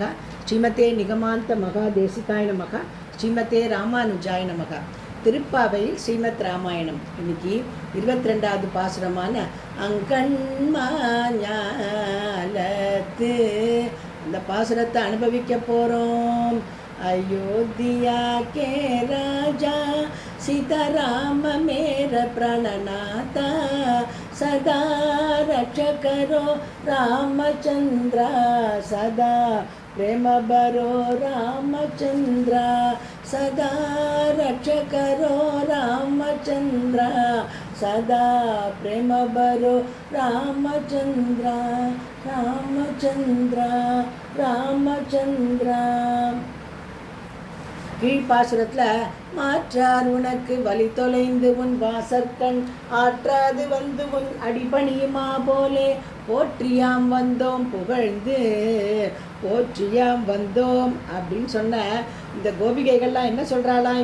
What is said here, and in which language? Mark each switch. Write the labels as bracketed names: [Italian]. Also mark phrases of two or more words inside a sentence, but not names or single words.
[Sanskrit] श्रीमते निगमान्त महादेशिकाय नमः। श्रीमते रामानुजाय नमः. [Tamil] திருப்பாவையில் ஸ்ரீமத் ராமாயணம். இன்னைக்கு 22வது பாசுரமான அங்கண்மாஞாலத்து அந்த பாசுரத்தை அனுபவிக்க போகிறோம். [Hindi] अयोध्या के राजा सीताराम मेरा प्राणनाथा सदा रक्षा करो रामचंद्र सदा प्रेम बरो रामचंद्र सदा रक्षा करो रामचंद्र सदा प्रेम बरो रामचंद्र रामचंद्र रामचंद्र. [Tamil] கீழ்பாசுரத்தில் மாற்றார் உனக்கு வழி தொலைந்து உன் வாசற்கண் ஆற்றாது வந்து உன் அடிபணியுமா போலே போற்றியாம் வந்தோம் புகழ்ந்து போற்றியாம் வந்தோம் அப்படின்னு சொன்ன இந்த கோபிகைகள்லாம் என்ன சொல்கிறாளாம்?